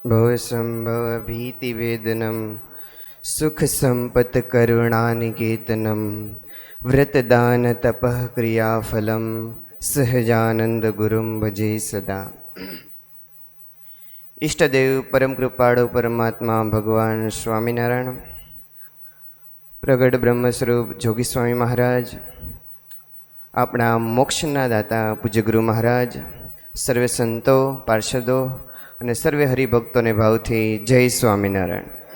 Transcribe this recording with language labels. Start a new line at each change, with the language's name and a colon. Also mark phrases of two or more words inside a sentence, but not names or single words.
Sanskrit: भवसंभव भीतिवेदनं सुखसम्पत्करुणानिकेतनं व्रतदान तपः क्रियाफलं सहजानंदगुरुं भजे सदा।
Gujarati: ઈષ્ટદેવ પરમ કૃપાળુ પરમાત્મા ભગવાન સ્વામિનારાયણ, પ્રગટ બ્રહ્મ સ્વરૂપ જોગી સ્વામી મહારાજ, આપણા મોક્ષના દાતા પૂજ્ય ગુરુ મહારાજ, સર્વે સંતો પાર્ષદો અને સર્વે હરિભક્તોને ભાવથી જય સ્વામિનારાયણ।